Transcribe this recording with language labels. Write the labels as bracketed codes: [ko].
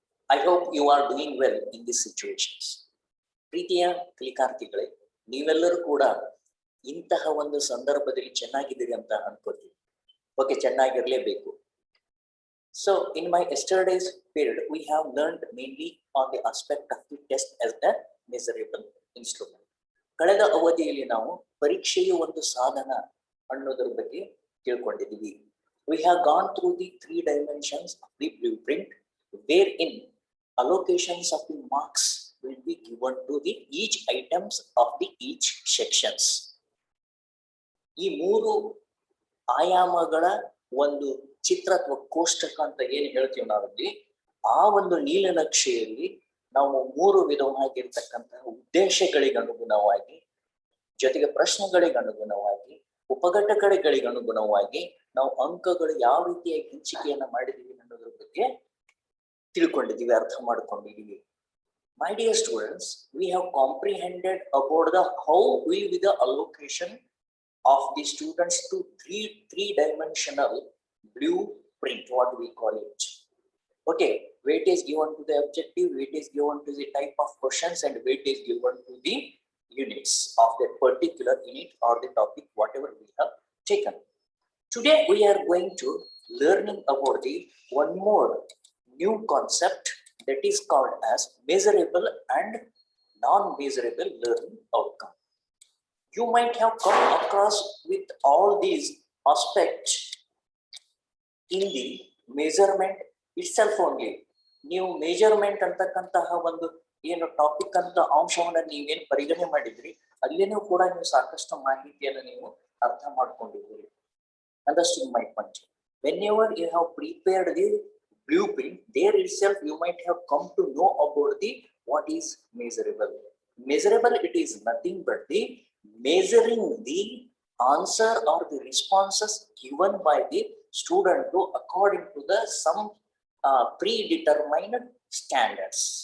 [en] I hope you are doing well in these situations. [kn] ಪ್ರೀತಿಯ ಕಲಿಕಾರ್ಥಿಗಳೇ, ನೀವೆಲ್ಲರೂ ಕೂಡ ಇಂತಹ ಒಂದು ಸಂದರ್ಭದಲ್ಲಿ ಚೆನ್ನಾಗಿದ್ದೀರಿ ಅಂತ ಅನ್ಕೋತೀವಿ. Okay, ಚೆನ್ನಾಗಿರಲೇಬೇಕು. [en] So in my yesterday's period, we have learned mainly on the aspect of the test as a measurable instrument. [kn] ಕಳೆದ ಅವಧಿಯಲ್ಲಿ ನಾವು ಪರೀಕ್ಷೆಯ ಒಂದು ಸಾಧನ ಅನ್ನೋದರ ಬಗ್ಗೆ ತಿಳ್ಕೊಂಡಿದ್ದೀವಿ. [en] We have gone through the 3 dimensions of the blueprint, wherein allocations of the marks will be given to the each items of the each sections. [kn] ಈ 3 ಆಯಾಮಗಳ ಒಂದು ಚಿತ್ರ ಅಥವಾ ಕೋಷ್ಟಕ ಅಂತ ಏನು ಹೇಳ್ತೀವಿ ನಾವಲ್ಲಿ, ಆ ಒಂದು ನೀಲನಕ್ಷೆಯಲ್ಲಿ ನಾವು 3 ವಿಧವಾಗಿರ್ತಕ್ಕಂತಹ ಉದ್ದೇಶಗಳಿಗೆ ಅನುಗುಣವಾಗಿ, ಜೊತೆಗೆ ಪ್ರಶ್ನೆಗಳಿಗೆ ಅನುಗುಣವಾಗಿ, ಉಪಘಟಕಗಳಿಗೆ ಅನುಗುಣವಾಗಿ ನಾವು ಅಂಕಗಳು ಯಾವ ರೀತಿಯಾಗಿ ಹಂಚಿಕೆಯನ್ನ ಮಾಡಿದೀವಿ ಅನ್ನೋದ್ರ ಬಗ್ಗೆ ತಿಳ್ಕೊಂಡಿದ್ದೀವಿ, ಅರ್ಥ ಮಾಡ್ಕೊಂಡಿದ್ದೀವಿ. [en] My dear students, we have comprehended about the how will be the allocation of the students to three-dimensional blueprint, what we call it. Okay, weight is given to the objective, weight is given to the type of questions, and weight is given to the units of that particular unit or the topic, whatever we have taken. Today we are going to learning about the one more new concept that is called as measurable and non-measurable learning outcome. You might have come across with all these aspects in the measurement itself only. [kn] ನೀವು measurement ಅಂತಕ್ಕಂತಹ ಒಂದು ಏನು topic ಅಂತ ಅಂಶವನ್ನ ನೀವೇನು ಪರಿಗಣನೆ ಮಾಡಿದ್ರಿ, ಅಲ್ಲಿನೂ ಕೂಡ ನೀವು ಸಾಕಷ್ಟು ಮಾಹಿತಿಯನ್ನು ನೀವು ಅರ್ಥ ಮಾಡ್ಕೊಂಡಿದ್ದೀರಿ. [en] Understood my point? Whenever you have prepared the blueprint, there itself you might have come to know about the what is measurable. Measurable, it is nothing but the measuring the answer or the responses given by the student to according to the some predetermined standards.